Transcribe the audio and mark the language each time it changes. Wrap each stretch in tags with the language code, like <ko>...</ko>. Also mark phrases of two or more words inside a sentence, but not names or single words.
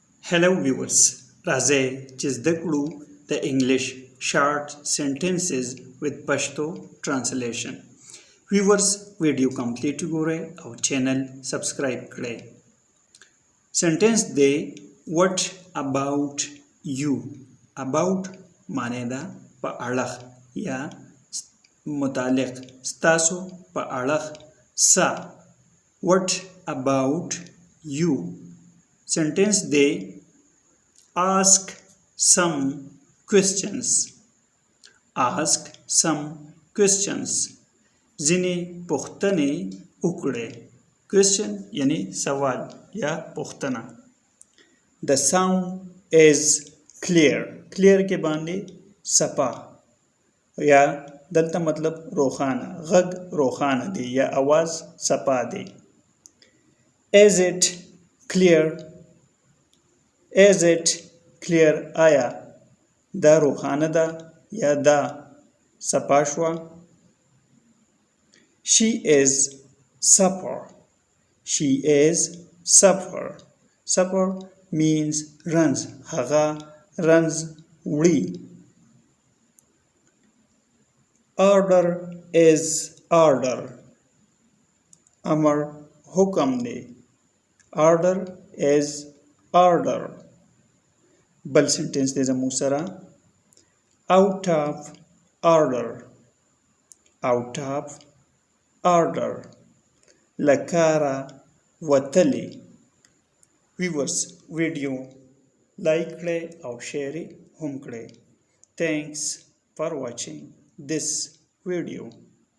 <en>Hello viewers,</en> <ps>راځئ چې زده کړو د</ps> <en>English short sentences with</en> <ps>پښتو translation. viewers</ps> <en>video complete</en> <ps>وګورئ او</ps> <en>channel subscribe</en> <ps>کړئ.</ps> <en>سنټنس دی what about you.</en> <ps>about معنی ده په اړه یا متعلق ستاسو په اړه څه.</ps> <en>what about you. sentence they ask some questions. ask some questions.</en> <ps>ځینې پوښتنې وکړئ. question یعنی سوال یا پوښتنه.</ps> <en>the sound is clear.</en> <ps>clear کې باندې صفا یا دلته مطلب روښانه. غږ روښانه دی یا आवाज صفا دی.</ps> <en>is it clear. is it clear.</en> <ps>آیا دا روښانه ده یا دا صفا شوه.</ps> <en>she is supper. she is supper. supper means رنځ.</en> <ps>هغه رنځ وړي.</ps> <en>order is order.</en> <ps>امر حکم دی.</ps> <en>order is order.</en> <ps>بل سنټنس دی زموږ سره</ps> <en>out of order. out of order.</en> <ps>له کاره وتلی. viewers</ps> <en>video like</en> <ps>کړئ او شیر هم کړئ.</ps> <en>thanks for watching this video.</en>